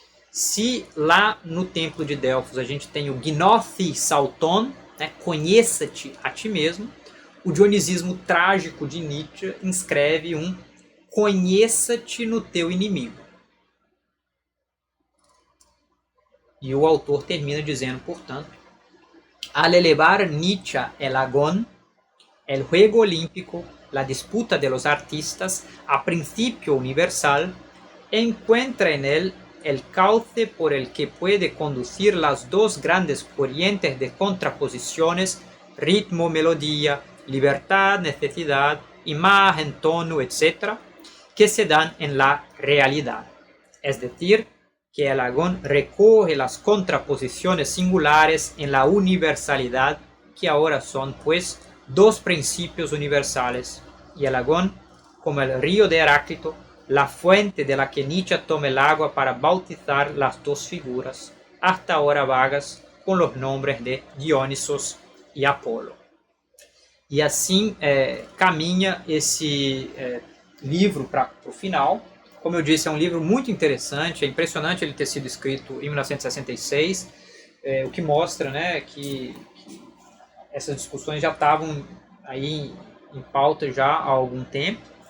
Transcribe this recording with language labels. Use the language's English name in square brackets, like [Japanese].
[Portuguese] Se lá no templo de Delfos a gente tem o Gnothi Sauton, né, conheça-te a ti mesmo, o dionisismo trágico de Nietzsche inscreve um conheça-te no teu inimigo. E o autor termina dizendo, portanto, [Spanish] al elevar Nietzsche el agón, el juego olímpico, la disputa de los artistas a principio universal, encuentra en él el cauce por el que puede conducir las dos grandes corrientes de contraposiciones, ritmo, melodía, libertad, necesidad, imagen, tono, etc., que se dan en la realidad. Es decir, que el agón recoge las contraposiciones singulares en la universalidad, que ahora son, pues, dos principios universales, y el agón, como el río de Heráclito, la fuente de la que Nietzsche toma el agua para bautizar las dos figuras, hasta ahora vagas, con los nombres de Dionisos y Apolo. [Portuguese] E assim caminha esse livro para o final. Como eu disse, é um livro muito interessante, é impressionante ele ter sido escrito em 1966, o que mostra, né, que essas discussões já estavam aí em pauta já há algum tempo,